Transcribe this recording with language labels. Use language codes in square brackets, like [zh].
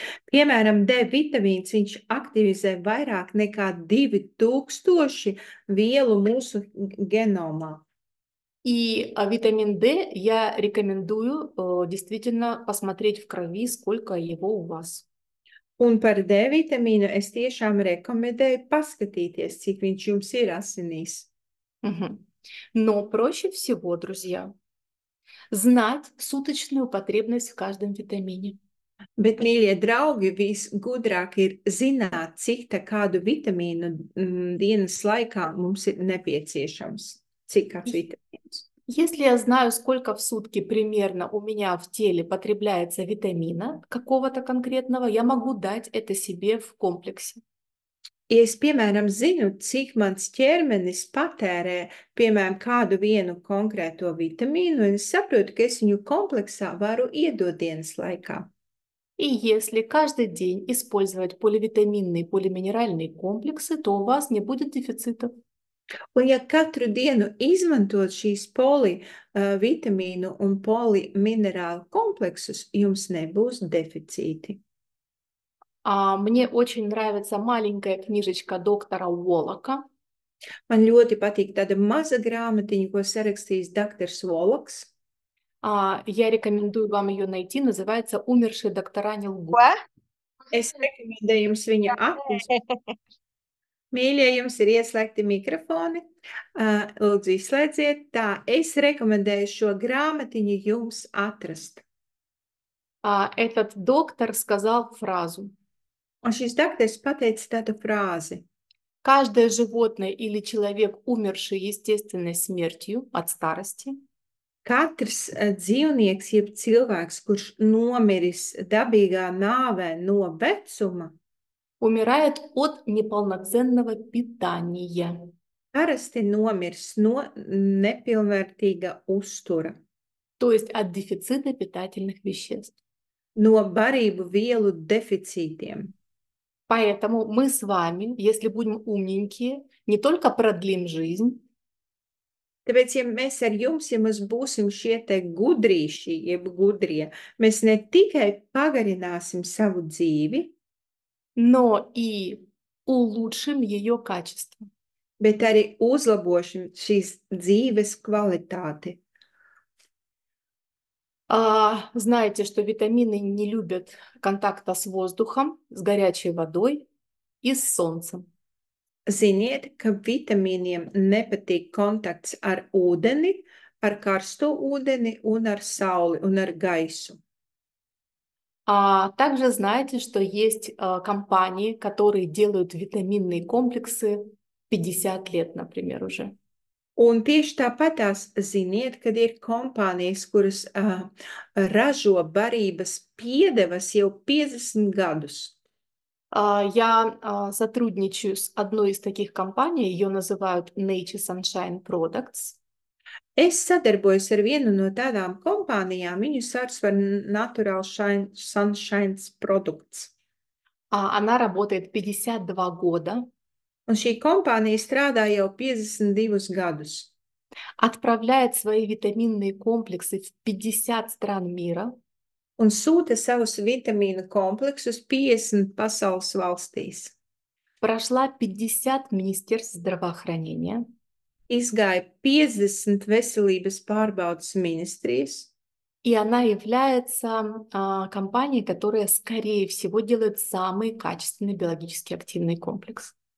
[lv] Piemēram, D vitamīns viņš aktivizē vairāk nekā 2000 vielu mūsu genomā. [ru] И витамин D я рекомендую действительно посмотреть в крови, сколько его у вас. [lv] Un par D vitamīnu es tiešām rekomendēju paskatīties, cik viņš jums ir asinīs. Мгм. [ru] Но проще всего, друзья, знать суточную потребность в каждом витамине. [lv] Bet, mīļie draugi, visgudrāk ir zināt, cik kādu vitamīnu dienas laikā mums ir nepieciešams. Cik kāds vitamīns. [ru] Если я знаю, сколько в сутки примерно у меня в теле потребляется витамина какого-то конкретного, я могу дать это себе в комплексе. [lv] Ja es, piemēram, zinu, cik mans ķermenis patērē, piemēram, kādu vienu konkrēto vitamīnu, un es saprotu, ka es viņu kompleksā varu iedot dienas laikā. [ru] И если каждый день использовать поливитаминные, полиминеральные комплексы, то у вас не будет дефицитов. [lv] Un ja katru dienu izmantot šīs polivitamīnu un poliminerālu kompleksus, jums nebūs deficīti. [ru] Мне очень нравится маленькая книжечка доктора Уоллока. [lv] Man ļoti patīk tāda maza grāmatiņa, ko sarakstījis doktors Волокс. [ru] Я рекомендую вам ее найти. Называется «Умершие доктора не лгут». [lv] Es rekomendēju jums viņu atrast. Mīļie, jums ir ieslēgti mikrofoni. Lūdzu, izslēdziet. Tā, es rekomendēju šo grāmatiņu jums atrast. [ru] Этот доктор сказал фразу. [lv] Un šis doktors pateica tādu frāzi. [ru] Каждое животное или человек, умерший естественной смертью от старости, [lv] Katrs dzīvnieks, jeb cilvēks, kurš nomiris dabīgā nāvē no vecuma, [ru] умирает от неполноценного питания. [lv] parasti nomirs no nepilnvērtīga uztura, [ru] То есть от дефицита питательных веществ. [lv] no barību vielu deficītiem. [ru] Поэтому мы с вами, если будем умненькие, не только продлим жизнь, [lv] Tāpēc, ja mēs ar jums, ja mēs būsim šie te gudrīši, jeb gudrie, mēs ne tikai pagarināsim savu dzīvi, [ru] но и улучшим ее качество. [lv] bet arī uzlabošam šīs dzīves kvalitāti. [ru] Знаете, что витамины не любят контакта с воздухом, с горячей водой и с солнцем. [lv] Ziniet, ka vitamīniem nepatīk kontakts ar ūdeni, ar karsto ūdeni un ar sauli un ar gaisu. [ru] Также знаете, что есть компании, которые делают витаминные комплексы 50 лет, например, уже. [lv] Un tieši tāpatās ziniet, kad ir kompānijas, kuras ražo barības piedevas jau 50 gadus. [ru] Я сотрудничаю с одной из таких компаний, ее называют Nature Sunshine Products. [lv] Es sadarbojos ar vienu no tādām kompānijām, viņu sauc par Natural Sunshine Products. [ru] Она работает 52 года. [lv] Un šī kompānija strādā jau 52 gadus. [ru] Отправляет свои витаминные комплексы в 50 стран мира. [lv] Un sūta savus vitamīnu kompleksus 50 pasaules valstīs. [ru] Прошла 50 министерств здравоохранения. [lv] Izgāja 50 veselības pārbaudas ministrijas. [ru] И она является компанией, которая, скорее всего, делает самый качественный биологически активный комплекс.